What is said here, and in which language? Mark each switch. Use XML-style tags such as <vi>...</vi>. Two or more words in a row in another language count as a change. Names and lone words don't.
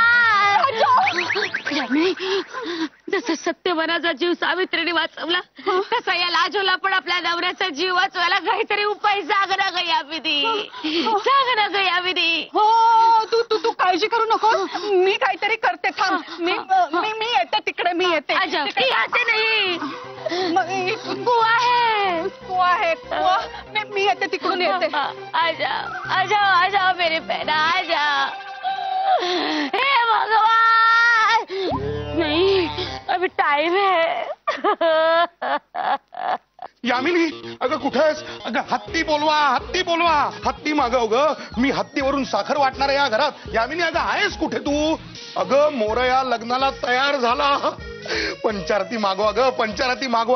<mr>यामिनी, जसं सत्यवनाचा जीव सावित्रीने वाचवला, तसा या लाजोला पण आपल्या नवऱ्याचा जीव वाचवायला काहीतरी उपाय सांग ना ग यामिनी. सांग ना ग यामिनी. हो, तू तू तू काळजी करू नको, मी काहीतरी करते. थांब, मी येते तिकडे. मी येते. आते नाही, कुवा आहे, कुवा आहे, कुवा. मी येते तिकडून येते.</mr> <hi>आजा आजा आजा मेरी बहना, आजा. हे भगवान. नहीं, अभी टाइम है.</hi> <mr>यामिनी, अगं कुठेस? अगं हत्ती बोलवा, हत्ती बोलवा. हत्ती मागव ग. मी हत्तीवरून साखर वाटणार या घरात. यामिनी, अगं आहेस कुठे तू? अगं मोरया लग्नाला तयार झाला. पंचारती मागवा ग, पंचारती मागवा.</mr>